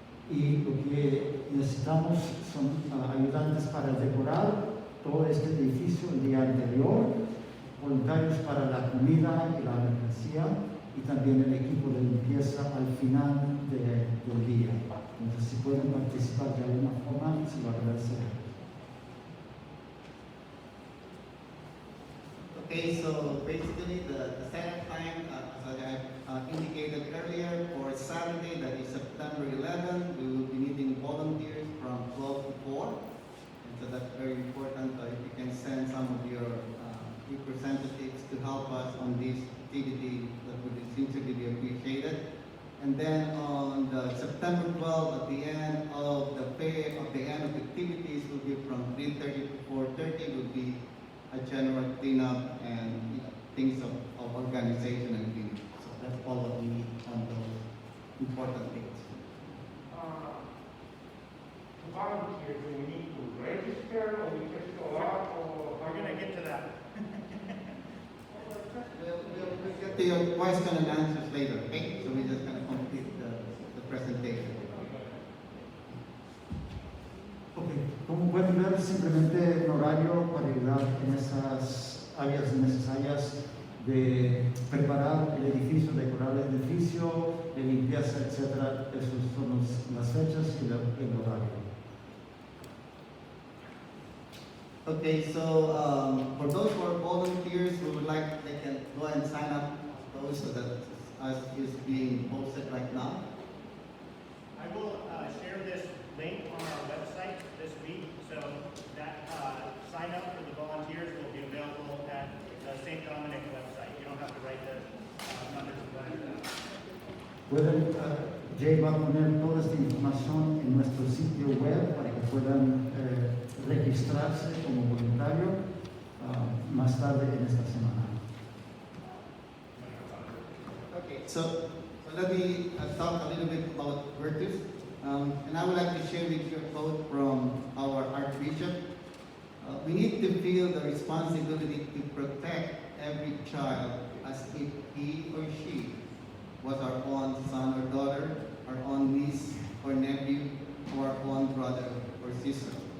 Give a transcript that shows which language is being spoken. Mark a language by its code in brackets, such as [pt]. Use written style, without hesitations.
[es] Y lo que necesitamos son ayudantes para decorar todo este edificio el día anterior, voluntarios para la comida y la mercancía, y también el equipo de limpieza al final del día. Entonces, si pueden participar de alguna forma, se lo agradeceré. [en] Okay, so basically the setup time, as I indicated earlier, for Saturday, that is September 11th, we will be needing volunteers from 12 to 4. And so that's very important. If you can send some of your representatives to help us on this activity, that would sincerely be appreciated. And then on the September 12th, at the end of the fair, at the end of the activities, will be from 3:30 to 4:30, will be a general cleanup and things of organization and cleanup. So that's all that we need on those important things. To volunteer, do we need to register or we just go out or? We're going to get to that. We'll get to your question and answers later, okay? So we're just going to complete the presentation. [es] Ok, como pueden ver, simplemente un horario para ayudar en esas áreas necesarias de preparar el edificio, decorar el edificio, de limpieza, etc. Esas son las fechas y el horario. [en] Okay, so for those who are volunteers, we would like, they can go and sign up those so that as is being posted right now. I will share this link on our website this week, so that sign up for the volunteers will be available at the St. Dominic website. You don't have to write the numbers of that. [es] Pueden, Jay va a poner toda esta información en nuestro sitio web para que puedan registrarse como voluntario más tarde en esta semana. [en] Okay, so let me talk a little bit about virtues. And I would like to share with you a quote from our Archbishop. We need to feel the responsibility to protect every child as if he or she was our own son or daughter, our own niece or nephew, or our own brother or sister.